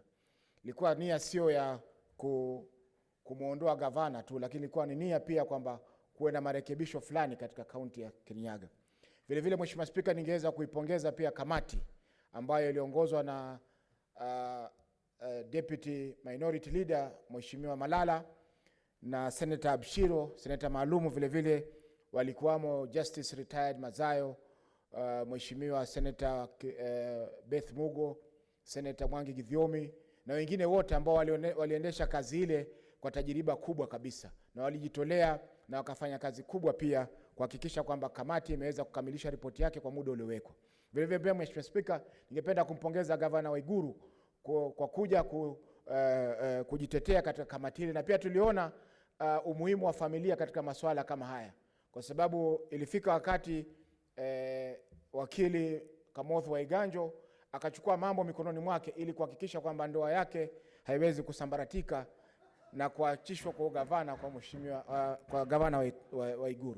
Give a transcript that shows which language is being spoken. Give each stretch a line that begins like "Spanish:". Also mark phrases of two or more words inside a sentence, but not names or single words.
Swahili: Ilikuwa nia sio ya kumuondoa gavana tu, lakini ilikuwa ni nia pia kwamba kuwe na marekebisho fulani katika kaunti ya Kirinyaga. Vile vile Mheshimiwa Spika, ningeweza kuipongeza pia kamati ambayo iliongozwa na
English: Deputy Minority Leader
Swahili: Mheshimiwa Malala na Senator Abshiro, Senator maalumu vile vile walikuwamo
English: Justice Retired
Swahili: Mazayo, Mheshimiwa Senator Beth Mugo, Senator Mwangi Githiomi na wengine wote ambao waliendesha kazi ile kwa tajiriba kubwa kabisa, na walijitolea na wakafanya kazi kubwa pia kuhakikisha kwamba kamati imeweza kukamilisha ripoti yake kwa muda uliowekwa. Vile vile pia Mheshimiwa Speaker, ningependa kumpongeza Gavana Waiguru kwa kuja kujitetea katika kamati ile, na pia tuliona umuhimu wa familia katika masuala kama haya, kwa sababu ilifika wakati wakili Kamotho Waiganjo akachukua mambo mikononi mwake ili kuhakikisha kwamba ndoa yake haiwezi kusambaratika na kuachishwa kwa gavana kwa mheshimiwa kwa gavana Waiguru.